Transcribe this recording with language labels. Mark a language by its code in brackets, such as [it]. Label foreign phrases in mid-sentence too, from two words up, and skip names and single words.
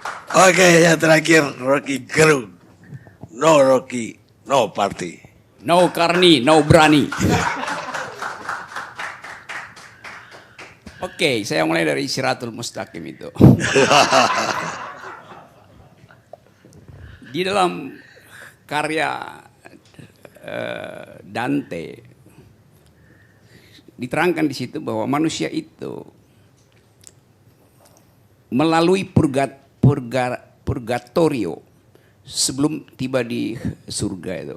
[id] Oke, yang terakhir Rocky Gerung. [en] No Rocky, no party. No Karni, no berani. [id] Oke, saya mulai dari Siratul Mustaqim itu. Di dalam karya Dante diterangkan di situ bahwa manusia itu melalui purgatorio sebelum tiba di surga itu.